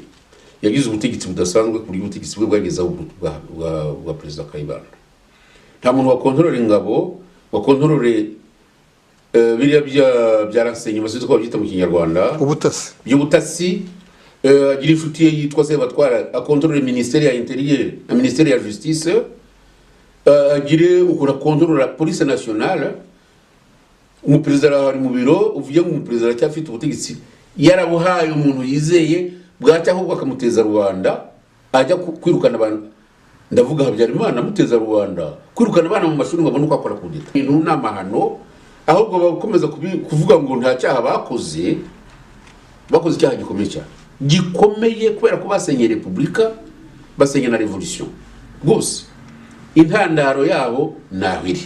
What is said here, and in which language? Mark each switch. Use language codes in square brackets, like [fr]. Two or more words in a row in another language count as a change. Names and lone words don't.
[rw] Yagize ubutegetsi budasanzwe kuri ubutegetsi bwe bwagezaho bwa president Kayibanda. Nta muntu wakontorora ingabo wakontorore biriya byaransenye basize ko babyita mu Kinyarwanda ubutasi agira inshuti ye yitwa Sebatwara akontorore ministère ya intérieur na ministère ya justice agire ukora kontorora [fr] police nationale. [rw] Umuperezida ari mu biro uvuye mu perezida cyafite ubutegetsi yarabuhaye umuntu yizeye bwacya ahubwo akamuteza Rwanda ajya kwirukana abantu. Ndavuga Habyarimana muteza Rwanda kwirukana abana mu mashuri ngo abone uko akora kudeta ibintu n'amahano ahubwo bakomeza kuvuga ngo nta cyaha bakoze icyaha gikomeye kubera ko basenye Repubulika basenye na revolution rwose intandaro yabo nahiri.